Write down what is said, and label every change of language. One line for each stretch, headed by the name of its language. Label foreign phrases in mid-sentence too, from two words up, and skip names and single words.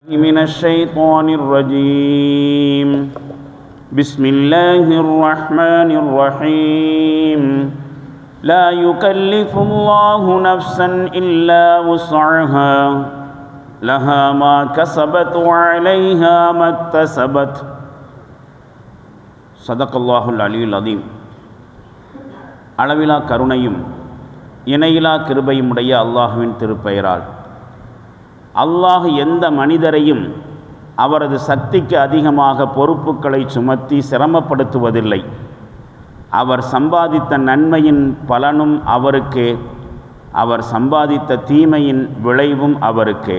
Arabic: من الشيطان الرجيم بسم الله الرحمن الرحيم لا يكلف الله نفسا إلا وسعها لها ما كسبت وعليها ما اكتسبت صدق الله العلي العظيم.
Tamil: அளவிலா கருணையும் இணையிலா கிருபையும் உடைய அல்லாஹ்வின் திருப்பெயரால் அல்லாஹ் எந்த மனிதரையும் அவரது சக்திக்கு அதிகமாக பொறுப்புகளை சுமத்தி சிரமப்படுத்துவதில்லை. அவர் சம்பாதித்த நன்மையின் பலனும் அவருக்கே, அவர் சம்பாதித்த தீமையின் விளைவும் அவருக்கே.